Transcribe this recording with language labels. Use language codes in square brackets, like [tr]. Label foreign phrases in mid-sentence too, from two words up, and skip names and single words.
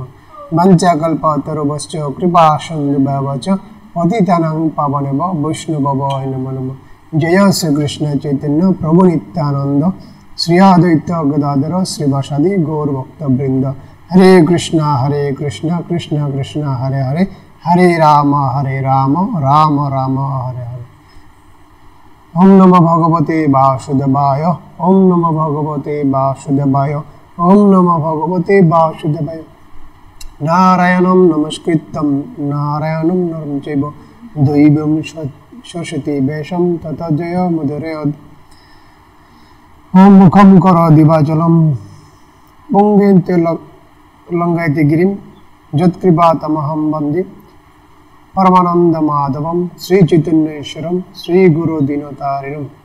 [sa] বঞ্চাকল্পতরুভশ্চ কৃপা সিন্ধুভ্যশ্চ পতিতানাং পাবনেভ্যো বৈষ্ণবায় নমো নমঃ। জয় শ্রীকৃষ্ণ চৈতন্য প্রভু নিত্যানন্দ শ্রী অদ্বৈত গদাধর শ্রীবাসাদি গৌরভক্তবৃন্দ। হরে কৃষ্ণ কৃষ্ণ কৃষ্ণ হরে হরে হরে রাম রাম রাম হরে হরে। ওম নমো ভগবতে বাসুদেবায় ওম নমো ভগবতে বাসুদেবায় ওম নমো ভগবতে বাসুদেবায়। নারায়ণং নমস্কৃত্যং নারায়ণং নরং চৈব দৈবং সরস্বতী বেশং তত জয় মুদরয়দ। ওম মুখং করোতি বাচালং পঙ্গুতে লঙ্ঘয়তে গিরিম যৎকৃপাতমহং বন্দে পরমানন্দ মাধবম শ্রী চৈতন্যেশ্বরম শ্রী গুরু দীনতারিণম।